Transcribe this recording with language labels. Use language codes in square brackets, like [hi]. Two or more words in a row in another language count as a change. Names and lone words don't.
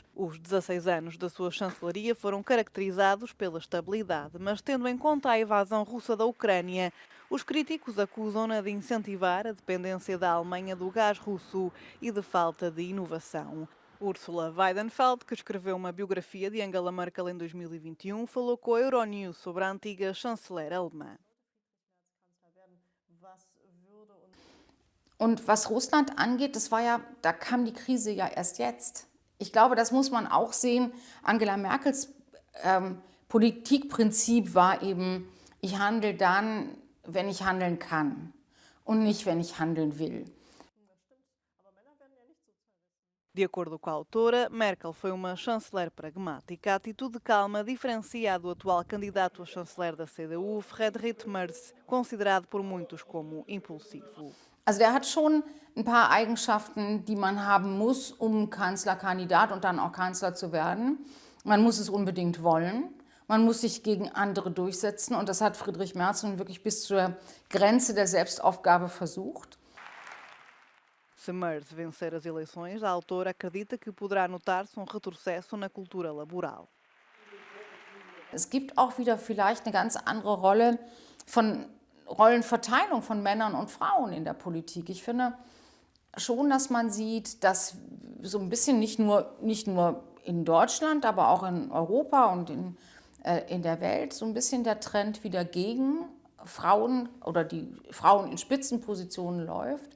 [pt] Os 16 anos da sua chancelaria foram caracterizados pela estabilidade, mas tendo em conta a invasão russa da Ucrânia, os críticos acusam-na de incentivar a dependência da Alemanha do gás russo e de falta de inovação. Ursula Weidenfeld, que escreveu uma biografia de Angela Merkel em 2021, falou com a Euronews sobre a antiga chanceler alemã. [de] Und was Russland angeht, da kam die Krise ja erst jetzt. Ich glaube, das muss man auch sehen. Angela Merkels Politikprinzip war eben, ich handle dann, wenn ich handeln kann und nicht, wenn ich handeln will. [pt] De acordo com a autora, Merkel foi uma chanceler pragmática. A atitude calma diferencia a do atual candidato a chanceler da CDU, Friedrich Merz, considerado por muitos como impulsivo. [de] Also der hat schon ein paar Eigenschaften, die man haben muss, um Kanzlerkandidat und dann auch Kanzler zu werden. Man muss es unbedingt wollen. Man muss sich gegen andere durchsetzen. Und das hat Friedrich Merz nun wirklich bis zur Grenze der Selbstaufgabe versucht. [pt] Se Merz vencer as eleições, a autora acredita que poderá notar-se retrocesso na cultura laboral. [de] Es gibt auch wieder vielleicht eine ganz andere Rollenverteilung von Männern und Frauen in der Politik. Ich finde schon, dass man sieht, dass so ein bisschen nicht nur in Deutschland, aber auch in Europa und in der Welt so ein bisschen der Trend wieder gegen Frauen oder die Frauen in Spitzenpositionen läuft.